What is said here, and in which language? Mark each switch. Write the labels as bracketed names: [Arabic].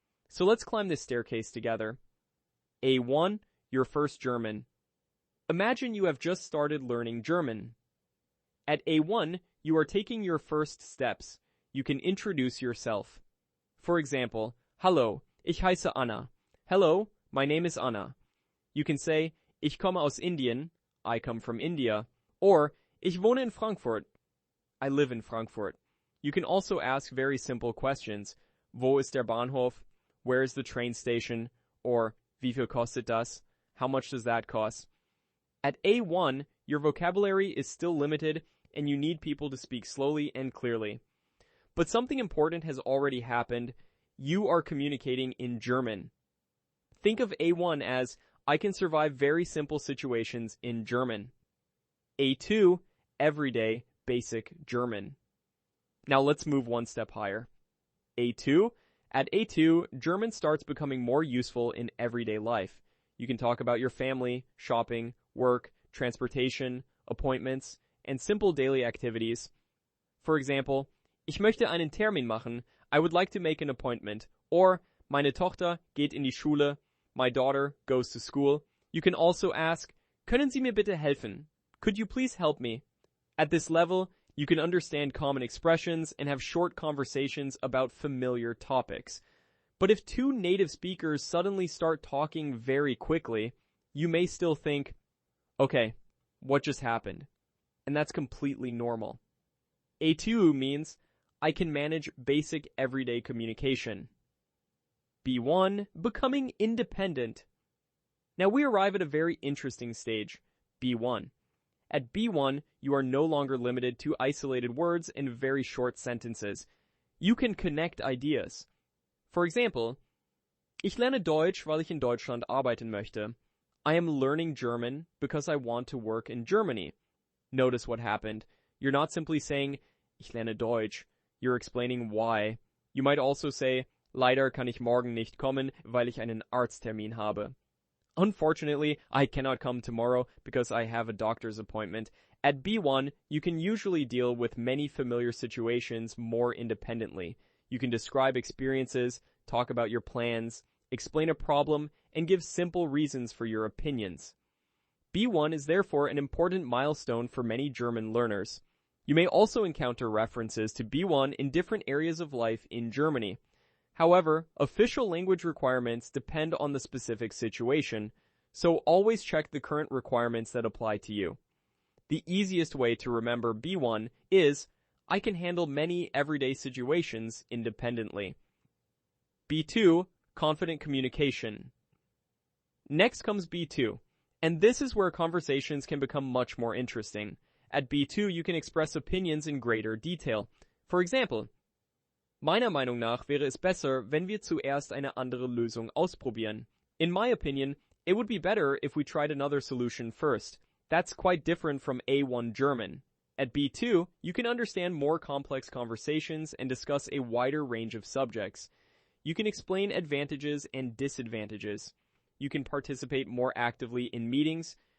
[English] So let's climb this staircase together. A1, your first German. Imagine you have just started learning German. At A1, you are taking your first steps. You can introduce yourself. For example, [German] Hallo, ich heiße Anna. [English] Hello, my name is Anna. You can say, [German] Ich komme aus Indien, [English] I come from India, or [German] Ich wohne in Frankfurt, [English] I live in Frankfurt. You can also ask very simple questions. [German] Wo ist der Bahnhof? [English] Where is the train station? Or [German] Wie viel kostet das? [English] How much does that cost? At A1, your vocabulary is still limited and you need people to speak slowly and clearly. But something important has already happened. You are communicating in German. Think of A1 as, I can survive very simple situations in German. A2, everyday, basic German. Now let's move one step higher. A2, at A2, German starts becoming more useful in everyday life. You can talk about your family, shopping, work, transportation, appointments, and simple daily activities. For example, [German] Ich möchte einen Termin machen. [English] I would like to make an appointment. [German] Or, meine Tochter geht in die Schule. [English] My daughter goes to school. You can also ask, [German] Können Sie mir bitte helfen? [English] Could you please help me? At this level, you can understand common expressions and have short conversations about familiar topics. But if two native speakers suddenly start talking very quickly, you may still think, okay, what just happened? And that's completely normal. A2 means I can manage basic everyday communication. B1, becoming independent. Now we arrive at a very interesting stage, B1. At B1, you are no longer limited to isolated words and very short sentences. You can connect ideas. For example, [German] Ich lerne Deutsch, weil ich in Deutschland arbeiten möchte. [English] I am learning German because I want to work in Germany. Notice what happened. You're not simply saying, [German] Ich lerne Deutsch. [English] You're explaining why. You might also say, [German] Leider kann ich morgen nicht kommen, weil ich einen Arzttermin habe. [English] Unfortunately, I cannot come tomorrow because I have a doctor's appointment. At B1, you can usually deal with many familiar situations more independently. You can describe experiences, talk about your plans, explain a problem, and give simple reasons for your opinions. B1 is therefore an important milestone for many German learners. You may also encounter references to B1 in different areas of life in Germany. However, official language requirements depend on the specific situation, so always check the current requirements that apply to you. The easiest way to remember B1 is, I can handle many everyday situations independently. B2, confident communication. Next comes B2, and this is where conversations can become much more interesting. At B2, you can express opinions in greater detail. For example, [German] Meiner Meinung nach wäre es besser, wenn wir zuerst eine andere Lösung ausprobieren. [English] In my opinion, it would be better if we tried another solution first. That's quite different from A1 German. At B2, you can understand more complex conversations and discuss a wider range of subjects. You can explain advantages and disadvantages. You can participate more actively in meetings.